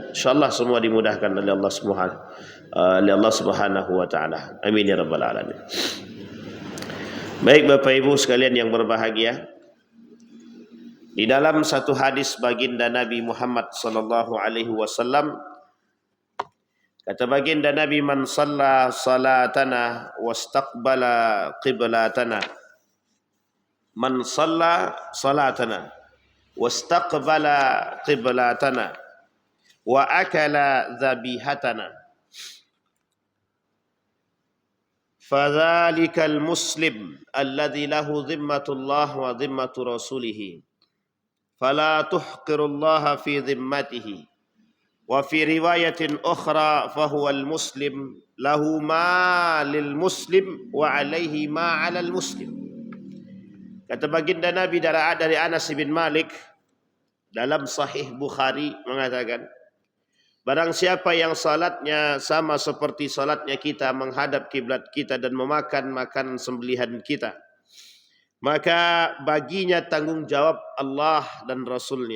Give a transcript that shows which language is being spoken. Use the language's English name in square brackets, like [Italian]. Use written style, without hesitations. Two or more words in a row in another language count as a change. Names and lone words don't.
[Indonesian] Insyaallah semua dimudahkan oleh Allah [Arabic] سبحانه وتعالى. آمين يا رب العالمين. [Indonesian] Baik Bapak Ibu sekalian yang berbahagia, di dalam satu hadis baginda Nabi Muhammad [Arabic] صلى الله عليه وسلم, [Indonesian] kata baginda Nabi, [Arabic] من صلى صلاتنا واستقبل قبلتنا من صلى صلاتنا واستقبل قبلتنا وأكل ذبيحتنا فذلك المسلم الذي له ذمة الله وذمة رسوله فلا تخفروا الله في ذمته وفي رواية أخرى فهو المسلم له ما للمسلم وعليه ما على المسلم. [Indonesian] Kata baginda Nabi dari Anas bin Malik dalam Sahih Bukhari mengatakan, barang siapa yang salatnya sama seperti salatnya kita, menghadap kiblat kita dan memakan makanan sembelihan kita, maka baginya tanggung jawab Allah dan Rasulnya.